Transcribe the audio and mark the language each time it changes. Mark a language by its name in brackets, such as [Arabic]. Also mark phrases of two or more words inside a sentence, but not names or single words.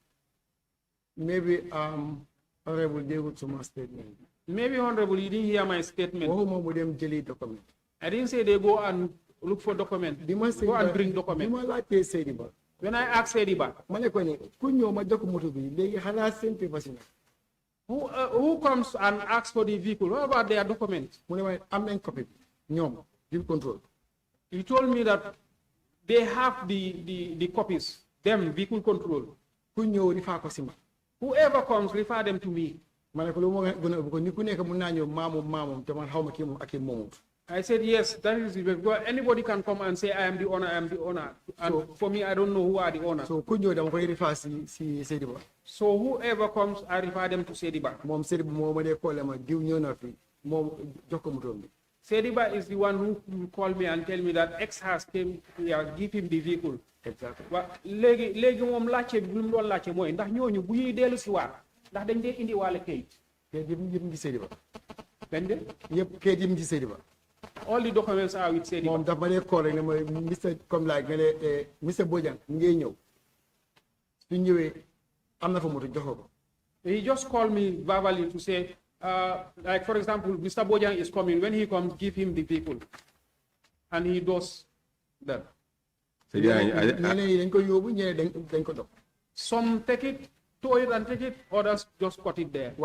[English] Maybe honorable [Wolof] déggut suma statement. [English] Maybe honorable, you didn't hear my statement. [Wolof] Waxuma mu dem jëli document. [English] I didn't say they go and look for document. Go and bring document. [Wolof] Bi ma laajtee Sediba. [English] When I asked Sediba, [Wolof] ma ne ko ne ku ñëw ma jox moto bi léegi xanaa seen papers yi. [English] who comes and asks for the vehicle? What about their documents? [Wolof] Mu ne ma am nañ copy ñoom [English] vehicle control. He told me that they have the copies, them vehicle control. [Wolof] Ku ñëw rifaa ko si ma. [English] Whoever comes, refer them to me. [Wolof] Ma ne ko lu ma gën a ko ni ku nekk mun naa ñëw maamum te man xaw ma kii moom ak kii moomut. [English] I said, yes, that is it. Because anybody can come and say, I am the owner, I am the owner. And so, for me, I don't know who are the owners. So, [Wolof] ku ñëw dama koy refer si Sediba. [English] So, whoever comes, I refer them to Sediba. [Wolof] Moom Sediba moo ma dee call ma diw ñëw na fi moom jox ko moto bi. [English] Sediba is the one who will call me and tell me that X has came here, give him the vehicle. Exactly. Well, [Wolof] léegi moom laajte bi lu mu doon laajte mooy ndax ñooñu bu ñuy dellu si waat ndax dañ dee indi wàlle kayit. Kayit yëpp ngi Sediba. Dañ de. Yëpp kayit yëpp ngi Sediba. [English] All the documents are with Sediba. [Wolof] Moom daf ma dee call rek ne ma Mr. comme like nga ne Mr. Bojang ngay ñëw su ñëwee am na fa moto jox ko. [English] He just called me verbally to say like for example, Mr. Bojang is coming. When he comes, give him the vehicle, and he does that. Some take it, tow it and take it, others just cut it there.